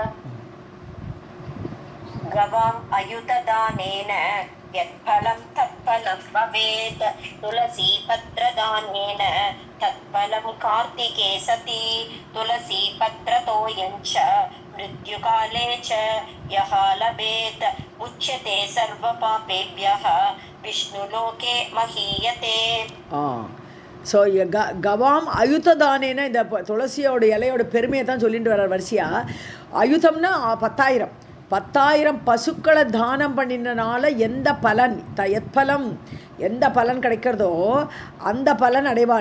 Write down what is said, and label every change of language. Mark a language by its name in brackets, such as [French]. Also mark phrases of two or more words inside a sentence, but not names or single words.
[Sanskrit] गवाम् अयुतदानेन यत्फलं तत्फलं भवेत् तुलसी पत्रदानेन तत्फलं कार्तिके सति तुलसी पत्रतोयञ्च मृत्युकाले च यः लभेत् मुच्यते सर्वपापेभ्यः विष्णुलोके महीयते. [Tamil] ஸோ [Sanskrit] गवाम् अयुतदानेनन्ना [Tamil] இந்த துளசியோட இலையோட பெருமையை தான் சொல்லிட்டு வர்ற வரிசையாக. அயுதம்னா 10,000 பசுக்களை தானம் பண்ணினால எந்த பலன், எத்பலம் எந்த பலன் கிடைக்கிறதோ அந்த பலன் அடைவான்.